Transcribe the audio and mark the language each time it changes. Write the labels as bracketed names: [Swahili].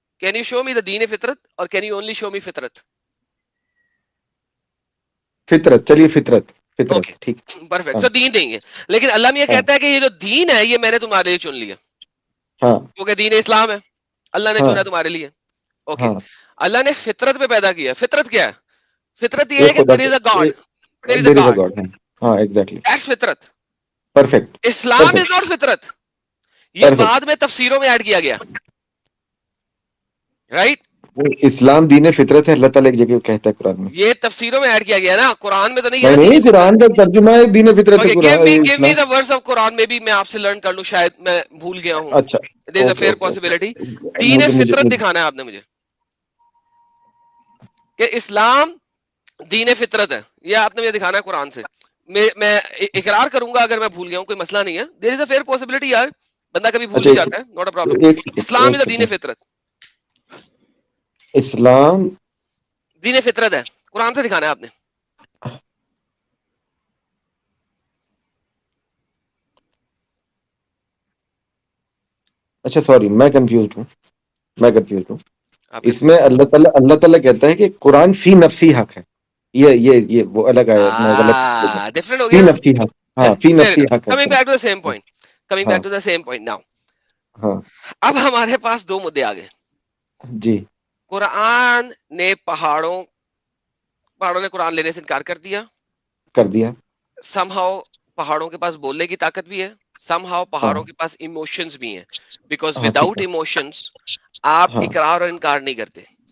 [English] Can you show me the deen fitrat or can you only show me fitrat? [Urdu] فطرت, چلیے فطرت, فطرت ٹھیک. [English] Perfect. [Urdu] سو دین دیں گے, لیکن اللہ میاں کہتا ہے کہ یہ جو دین ہے یہ میں نے تمہارے لیے چن لیا, کیونکہ دین اسلام ہے, اللہ نے چنا تمہارے لیے. اوکے, اللہ نے فطرت پہ پیدا کیا. فطرت کیا ہے؟ فطرت یہ ہے کہ [English] there is a God, there is a God. [Urdu] ہاں ایگزیکٹلی, [English] that's فطرت. Perfect. [Urdu] اسلام [English] is not [Urdu] فطرت, یہ بعد میں تفسیروں میں ایڈ کیا گیا, رائٹ. اسلام دین فطرت ہے, اللہ تعالیٰ ایک جگہ کہتا ہے قرآن میں. یہ تفسیروں میں ایڈ کیا گیا نا, قرآن میں تو نہیں. نہیں, قرآن کا ترجمہ ہے دین فطرت. [English] give me the verse of [Urdu] قرآن میں بھی میں آپ سے لرن کر لوں, شاید میں بھول گیا ہوں. اچھا, [English] there is a fair possibility. [Urdu] دین فطرت دکھانا ہے آپ نے مجھے کہ اسلام دین فطرت ہے, یہ آپ نے مجھے دکھانا ہے قرآن سے. میں اقرار کروں گا اگر میں بھول گیا ہوں, کوئی مسئلہ نہیں ہے. [English] there is a fair possibility [Urdu] یار, بندہ کبھی بھول بھی جاتا ہے, [English] not a problem. [Urdu] Islam [English] is a [Urdu] دین فطرت. اسلام دین فطرت ہے, قرآن سے دکھانا ہے آپ نے. اچھا سوری, میں کنفیوزڈ ہوں. اس میں اللہ تعالیٰ کہتا ہے کہ قرآن فی نفسی حق ہے. یہ وہ الگ آیا, ڈفرنٹ ہو گیا. فی نفسی حق, ہاں فی نفسی حق. [English] Coming back to the same point now. [Urdu] ہاں, اب ہمارے پاس دو مدعے آ گئے. جی. قرآن نے پہاڑوں نے قرآن لینے سے انکار کر دیا. [English] somehow [Urdu] پہاڑوں کے پاس بولنے کی طاقت بھی ہے, [English] somehow [Urdu] پہاڑوں کے پاس ایموشنز بھی ہیں, [English] because without [Urdu] ایموشنز آپ اقرار اور انکار نہیں کرتے.